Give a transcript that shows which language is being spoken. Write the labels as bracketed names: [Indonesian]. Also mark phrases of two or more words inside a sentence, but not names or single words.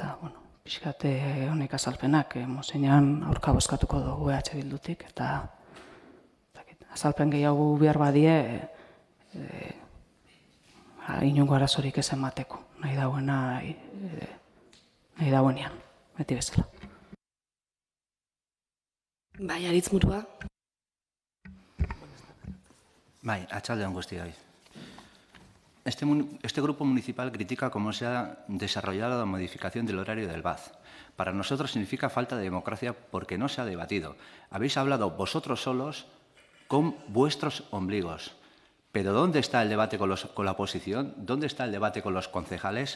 [Basque] Eta, pixkat honek azalpenak, mozeinan aurka bozkatuko dugu EH Bildutik, eta azalpen gehiago behar badie, inongo arazorik ez emateko, nahi dauenean, beti bezala. Bai, Aritz Murua. Bai, atxaldeon guztioi. [Spanish] Este grupo municipal critica cómo se ha desarrollado la modificación del horario del BAZ. Para nosotros significa falta de democracia porque no se ha debatido. Habéis hablado vosotros solos con vuestros ombligos. Pero ¿dónde está el debate con la oposición? ¿Dónde está el debate con los concejales?